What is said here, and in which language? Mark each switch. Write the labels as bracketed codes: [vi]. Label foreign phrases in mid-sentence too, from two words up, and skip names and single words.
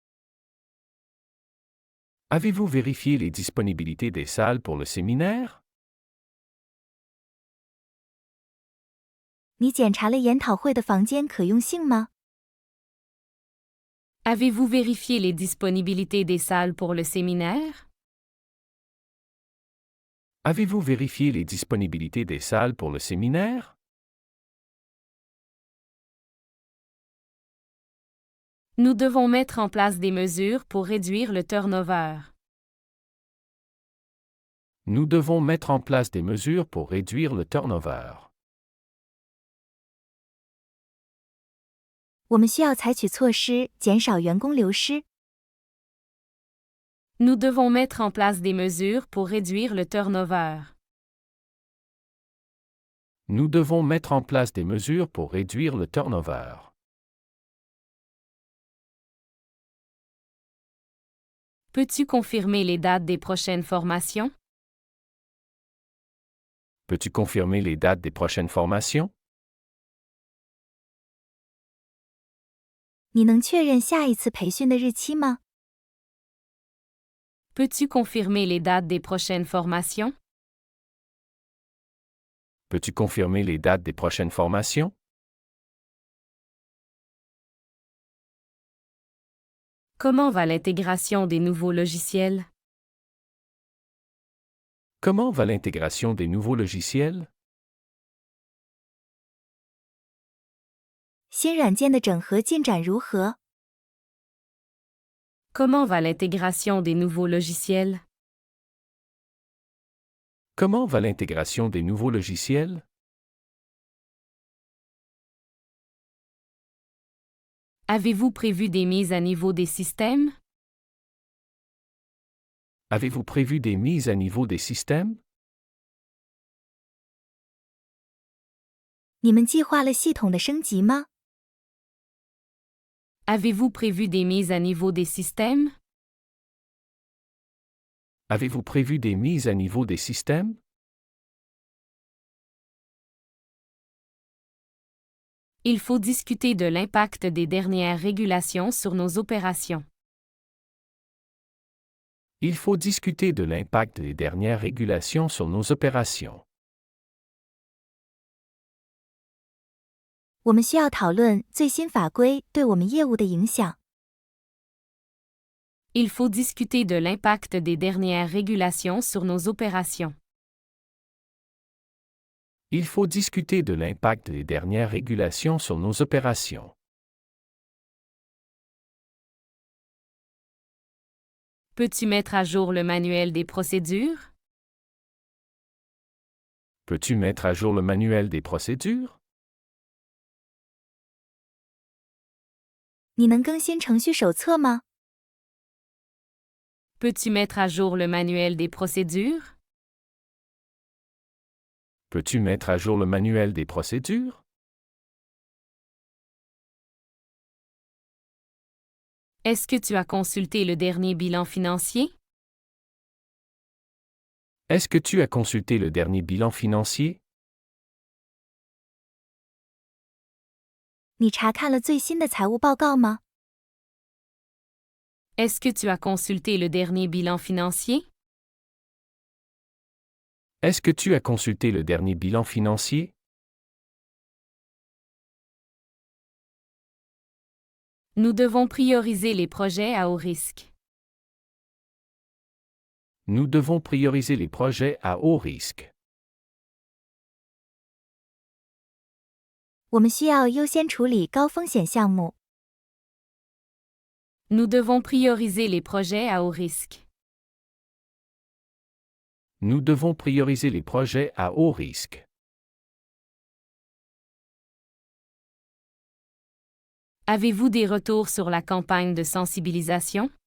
[fr] Avez-vous vérifié les disponibilités des salles pour le séminaire? [zh] 你检查了研讨会的房间可用性吗？ [fr] Avez-vous vérifié les disponibilités des salles pour le séminaire? Avez-vous vérifié les disponibilités des salles pour le séminaire? Nous devons mettre en place des mesures pour réduire le turnover. Nous devons mettre en place des mesures pour réduire le turnover. [zh] 我们需要采取措施减少员工流失。 [fr] Nous devons mettre en place des mesures pour réduire le turnover. Nous devons mettre en place des mesures pour réduire le turnover. Peux-tu confirmer les dates des prochaines formations? Peux-tu confirmer les dates des prochaines formations? [zh] 你能确认下一次培训的日期吗？ [fr] Peux-tu confirmer les dates des prochaines formations? Peux-tu confirmer les dates des prochaines formations? Comment va l'intégration des nouveaux logiciels? Comment va l'intégration des nouveaux logiciels? [zh] 新软件的整合进展如何？ [fr] Comment va l'intégration des nouveaux logiciels? Comment va l'intégration des nouveaux logiciels? Avez-vous prévu des mises à niveau des systèmes? Avez-vous prévu des mises à niveau des systèmes? [zh] 你们计划了系统的升级吗？ [fr] Avez-vous prévu des mises à niveau des systèmes? Avez-vous prévu des mises à niveau des systèmes? Il faut discuter de l'impact des dernières régulations sur nos opérations. Il faut discuter de l'impact des dernières régulations sur nos opérations. [zh] 我们需要讨论最新法规对我们业务的影响。 [fr] Il faut discuter de l'impact des dernières régulations sur nos opérations. Il faut discuter de l'impact des dernières régulations sur nos opérations. Peux-tu mettre à jour le manuel des procédures? Peux-tu mettre à jour le manuel des procédures? [zh] 你能更新程序手册吗？ [fr] Peux-tu mettre à jour le manuel des procédures? Peux-tu mettre à jour le manuel des procédures? Est-ce que tu as consulté le dernier bilan financier? Est-ce que tu as consulté le dernier bilan financier? [zh] 你查看了最新的财务报告吗？ [fr] Est-ce que tu as consulté le dernier bilan financier? Est-ce que tu as consulté le dernier bilan financier? Nous devons prioriser les projets à haut risque. Nous devons prioriser les projets à haut risque. [zh] 我们需要优先处理高风险项目。 [fr] Nous devons prioriser les projets à haut risque. Nous devons prioriser les projets à haut risque. Avez-vous des retours sur la campagne de sensibilisation?